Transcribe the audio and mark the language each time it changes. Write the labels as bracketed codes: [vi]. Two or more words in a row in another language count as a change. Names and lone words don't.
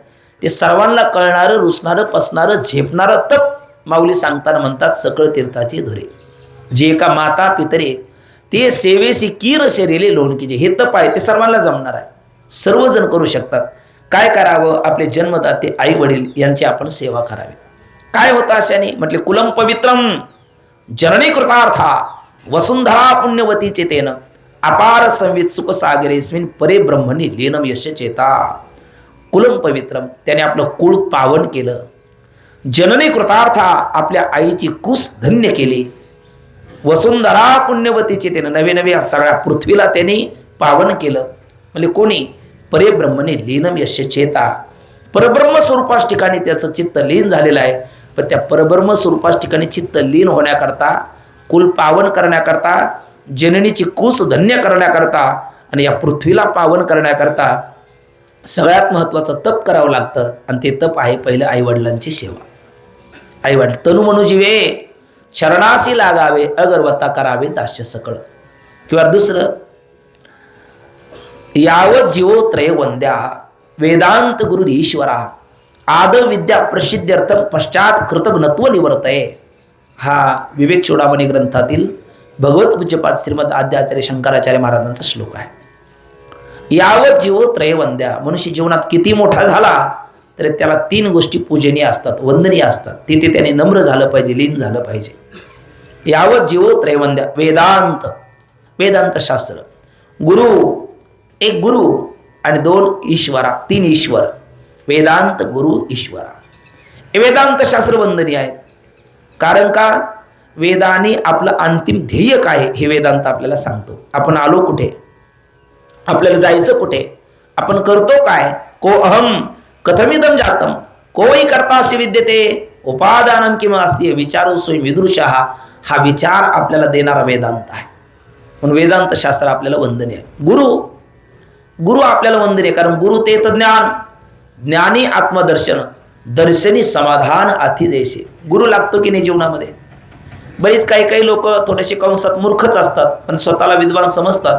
[mr] ते सर्वांना कळणारं, रुचणारं, पचणारं, झेपणारं तप माऊली सांगताना म्हणतात सकळ तीर्थाची धुरे. जे एका माता पितरे ते सेवेसी कीर शरीरे लोणकीचे, हे तप आहे ते सर्वांना जमणार आहे, सर्वजण करू शकतात. काय करावं, आपले जन्मदाते आई वडील यांची आपण सेवा करावी. काय होतं अशाने म्हटले, [sa] कुलम पवित्रम जननी कृतार्था वसुंधरा पुण्यवतीचे तेन अपार संवित सुख सागरेस्मिन परे ब्रह्मणी लीनम यश चेता. कुलम पवित्रम, [mr] त्याने आपलं कुळ पावन केलं. [sa] जननी कृतार्था, [mr] आपल्या आईची कुस धन्य केली. [sa] वसुंधरा पुण्यवतीचे [mr] त्यानं नवे नवे सगळ्या पृथ्वीला त्यांनी पावन केलं. म्हणजे कोणी, [sa] परे ब्रह्मने लीनम यश चेता, [mr] परब्रह्म स्वरूपास ठिकाणी त्याचं चित्त लीन झालेलं आहे. पण त्या परब्रह्म स्वरूपास ठिकाणी चित्त लीन होण्याकरता, कुल पावन करण्याकरता, जननीची कुस धन्य करण्याकरता आणि या पृथ्वीला पावन करण्याकरता सगळ्यात महत्त्वाचं तप करावं लागतं. आणि ते तप आहे पहिलं आईवडिलांची सेवा. आईवडील तनु मनु जीवे चरणासी लागावे, अगरवत्ता करावे दास्य सकळ. किंवा दुसरं, [sa] यावत जीवो त्रय वंद्या वेदांत गुरु ईश्वरा आद विद्या प्रसिद्ध्यर्थम पश्चात कृतज्ञत्व निवर्तये. [mr] हा विवेक चूडामणी ग्रंथातील भगवत पूज्यपाद श्रीमद आद्याचार्य शंकराचार्य महाराजांचा श्लोक आहे. [sa] यावत जीवो त्रय वंद्या, [mr] मनुष्य जीवनात किती मोठा झाला तर त्याला 3 गोष्टी पूजनीय असतात, वंदनीय असतात. तिथे त्याने नम्र झालं पाहिजे, लीन झालं पाहिजे. [sa] यावत जीवो त्रैवंद्या, वेदांत, वेदांत शास्त्र, गुरु, [mr] एक गुरु आणि 2 ईश्वरा, 3 ईश्वर. [sa] वेदांत गुरु ईश्वरा, [mr] हे वेदांत शास्त्र वंदनीय आहेत. कारण का, वेदांनी आपलं अंतिम ध्येय काय हे वेदांत आपल्याला सांगतो. आपण आलो कुठे, आपल्याला जायचं कुठे, आपण करतो काय, [sa] को अहम कथमिदम जातम कोई कर्तास्य विद्यते उपादानम किंवा अस्ति विचारो स्वयं विदुषः. [mr] हा विचार आपल्याला देणारा वेदांत आहे. म्हणून वेदांत शास्त्र आपल्याला वंदनीय आहे. गुरु, गुरु आपल्याला वंदनीय, कारण गुरु ते ज्ञान, ज्ञानी आत्मदर्शन, दर्शनी समाधान अति जैसे. गुरु लागतो की नाही जीवनामध्ये. बरेच काही लोक थोडेसे कंसात मूर्खच असतात, पण स्वतःला विद्वान समजतात.